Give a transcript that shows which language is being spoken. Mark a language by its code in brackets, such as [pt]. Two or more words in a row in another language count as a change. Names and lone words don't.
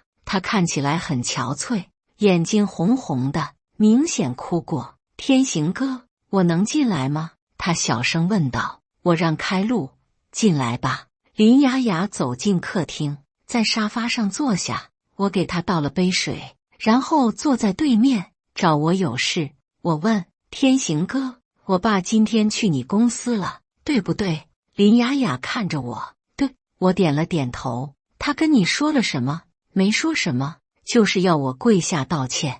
[zh] 她看起來很憔悴，眼睛紅紅的，明顯哭過。天行哥，我能進來嗎？她小聲問道。我讓開路，進來吧。林雅雅走進客廳，在沙發上坐下。我給她倒了杯水，然後坐在对面。找我有事？我問。天行哥，我爸今天去你公司了，對不對？林雅雅看着我。對。我點了點頭。他跟你說了什麼？沒說什麼，就是要我跪下道歉。